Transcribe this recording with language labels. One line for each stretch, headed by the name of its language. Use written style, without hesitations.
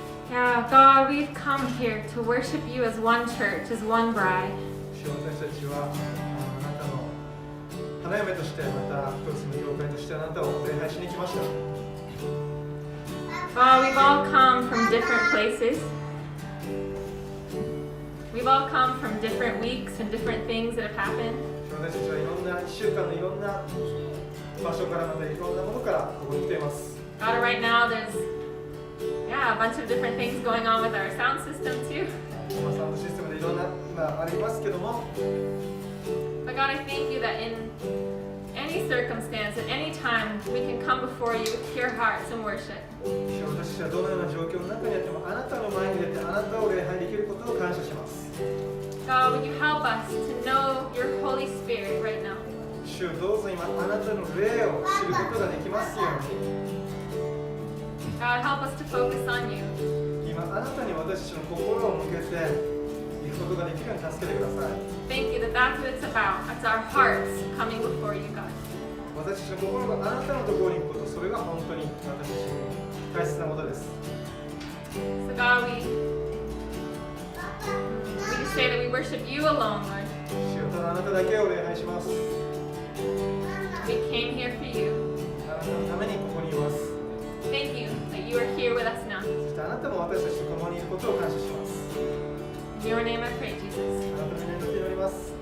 English: Yeah, God, we've come here to worship you as one church, as one bride.
Japanese: 私たちはあなたの花嫁としてまた一つの教会としてあなたを礼拝しに来ました。
English: God, we've all come from different places. We've all come from different weeks and different things that have happened.
Japanese: 私たちはいろんな1週間のいろんな場所からまたいろんなものからここに来ています。
English: God, right now there's a bunch of different things going on with our sound system too.
Japanese: サウンドシステムでいろんな今ありますけども。
English: But God, I thank you that in any circumstance, at any time, we can come before you with pure hearts and worship.
Japanese: 私たちはどのような状況の中にあってもあなたの前に出てあなたを礼拝できることを感謝します。
English: God, would you help us to know your Holy Spirit right now?
Japanese: 主よどうぞ今あなたの霊を知ることができますように。
English: God, help us to focus on you.
Japanese: 今あなたに私たちの心を向けていくことができるように助けてください。
English: Thank you that that's what it's about. It's our hearts coming before you, God.
Japanese: 私たちの心があなたのところに行くこと、それが本当に私たちに大切なことです。
English: So God, we just say that we worship you alone, Lord.
Japanese: 主よただあなただけを礼拝します。
English: We came here for you.
Japanese: あなたのためにここにいます。
English: Thank you that you are here with us now.
Japanese: そしてあなたも私たちと共にいることを感謝します。
English: In your name I pray, Jesus.
Japanese: あなたの皆によって祈ります。